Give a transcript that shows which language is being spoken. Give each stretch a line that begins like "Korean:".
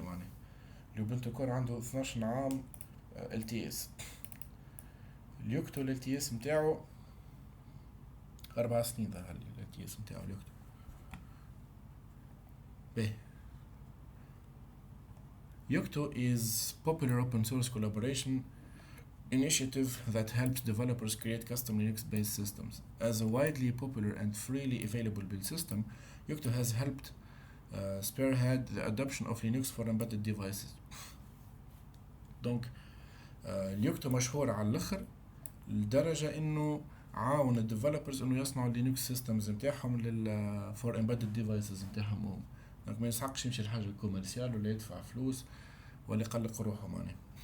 Arabic: معناها اليوبنتو كور عنده 12 عام LTS. اليوكتو LTS متاعو 4 سنين. ظهر لي LTS متاعو اليوكتو.
English: Yocto is popular open source collaboration initiative that helps developers create custom Linux-based systems. As a widely popular and freely available build system, Yocto has helped spearhead the adoption of Linux for embedded devices.
Arabic: Donc اليوكتو مشهور على الاخر لدرجة انه عاون الديفلوبرز انه يصنعوا اللينكس سيستمز نتاعهم فور امبيدد ديفايسز نتاعهم هم. دونك ما يسحقش يمشي لحاجة كوميرسيال ولا يدفع فلوس ولا يقلق روحه معناه.